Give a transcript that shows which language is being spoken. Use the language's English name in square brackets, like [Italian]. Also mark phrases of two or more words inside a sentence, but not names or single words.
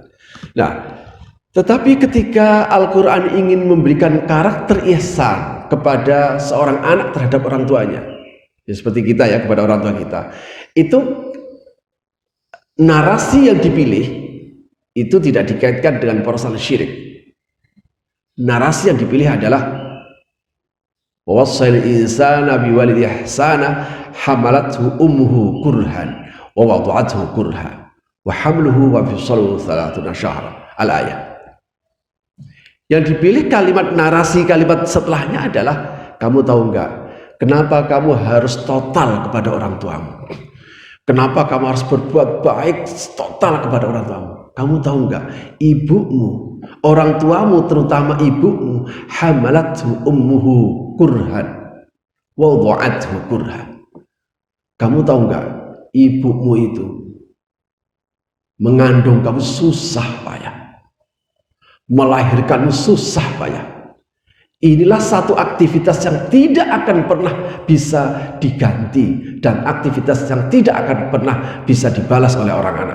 [Indonesian] Nah, tetapi ketika Al-Quran ingin memberikan karakter ihsan kepada seorang anak terhadap orang tuanya, ya seperti kita ya kepada orang tua kita, itu narasi yang dipilih itu tidak dikaitkan dengan persoalan syirik. Narasi yang dipilih adalah [Arabic] ووصينا الإنسان بوالديه إحسانا حملته أمه كرها و وضعته كرها و حمله و فصاله 30 شهرا. [Indonesian] Al-ayat. Yang dipilih kalimat narasi, kalimat setelahnya adalah, kamu tahu enggak kenapa kamu harus total kepada orang tuamu? Kenapa kamu harus berbuat baik total kepada orang tuamu? Kamu tahu enggak, ibumu, orang tuamu terutama ibumu, [Arabic] حملته أمه كرها و وضعته كرها. [Indonesian] Kamu tahu enggak, ibumu itu mengandung kamu susah payah, melahirkanmu susah payah. Inilah satu aktivitas yang tidak akan pernah bisa diganti, dan aktivitas yang tidak akan pernah bisa dibalas oleh orang anak.